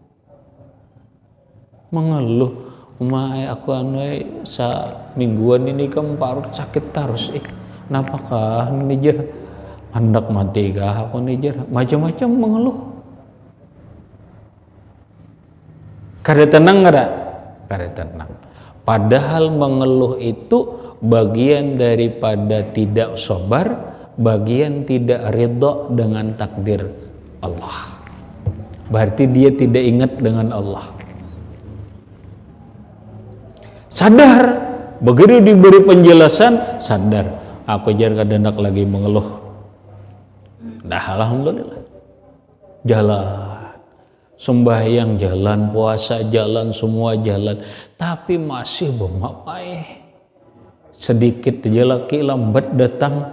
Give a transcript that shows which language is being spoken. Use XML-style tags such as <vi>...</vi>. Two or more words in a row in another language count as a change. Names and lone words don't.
<bjn>Umai aku sa mingguan ini parut sakit terus. Napakah ini jer? Hendak mati kah aku ini jer? Macam-macam mengeluh. Kada tenang kada? Kada tenang.</bjn> <id>Padahal mengeluh itu bagian daripada tidak sabar, bagian tidak ridha dengan takdir Allah. Berarti dia tidak ingat dengan Allah. Sadar, begitu diberi penjelasan, sadar.</id> <bjn>Aku jar kadandak lagi mengeluh. Dah alhamdulillah. Jalan.</bjn> <id>Sembahyang jalan, puasa jalan, semua jalan, tapi masih bemapai. Sedikit aja laki lambat datang.</id>